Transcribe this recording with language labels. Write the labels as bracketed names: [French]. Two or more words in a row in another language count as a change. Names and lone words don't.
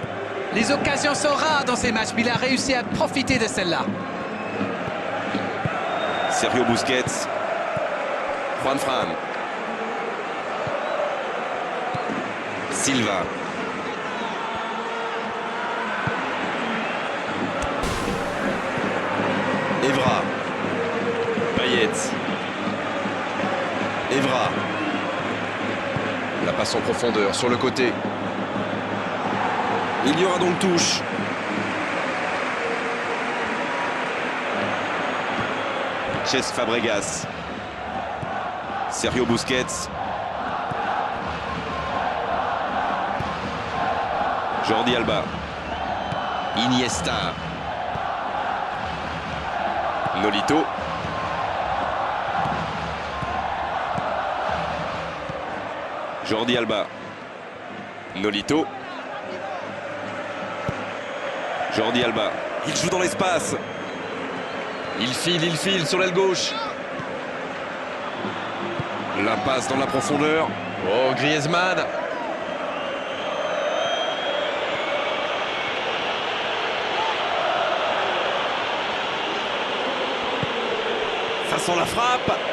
[French] Les occasions sont rares dans ces matchs, mais il a réussi à profiter de celle-là. Sergio Busquets. Juan Fran. Silva. Evra. Payet. Evra. La passe en profondeur sur le côté. Il y aura donc touche. Cesc Fabregas. Sergio Busquets. Jordi Alba. Iniesta. Nolito. Jordi Alba. Nolito. Jordi Alba. Il joue dans l'espace. Il file sur l'aile gauche. La passe dans la profondeur. Oh, Griezmann. Ça sent la frappe.